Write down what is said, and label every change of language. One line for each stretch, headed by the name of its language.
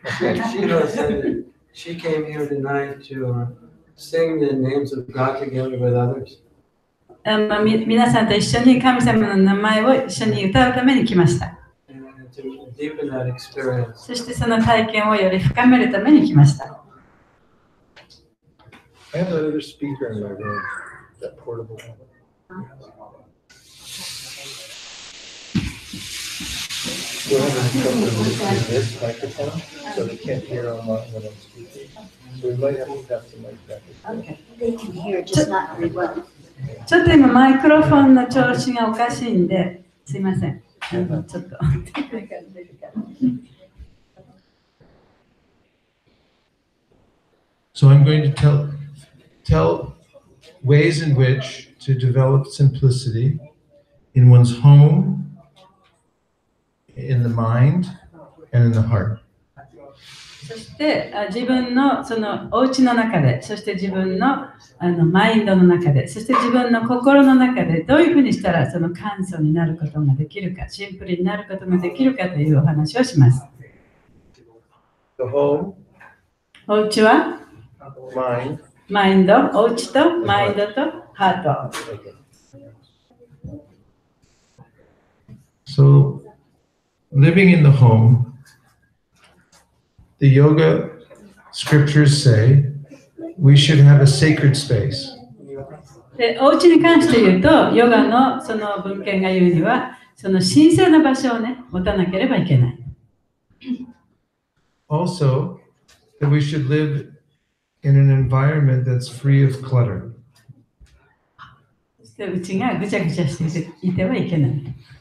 English: Sheila said she came here tonight to sing the names of God together with others.
Japanese: 皆さんと一緒に神様の名前を一緒に歌うために来ました。
English: And to deepen that experience.
Japanese: そしてその体験をより深めるために来ました。
English: I have another speaker in my room, that portable one. We're having trouble with this microphone, so they can't hear online when I'm speaking. So we might have to have some like that. Okay. They can hear, just not very well.
Japanese: ちょっと今マイクロフォンの調子がおかしいんで、すいません。ちょっと。
English: So I'm going to tell ways in which to develop simplicity in one's home, in the mind, and in the heart.
Japanese: そして自分のそのお家の中で、そして自分のマインドの中で、そして自分の心の中でどういうふうにしたらその簡素になることができるか、シンプルになることができるかというお話をします。
English: The home,
Japanese: お家は
English: mind,
Japanese: マインド、お家とマインドとハート。
English: So, living in the home, the yoga scriptures say we should have a sacred space.
Japanese: で、お家に関して言うと、ヨガのその文献が言うには、その神聖な場所をね、持たなければいけない。
English: Also, that we should live in an environment that's free of clutter.
Japanese: そしてうちがぐちゃぐちゃしていてはいけない。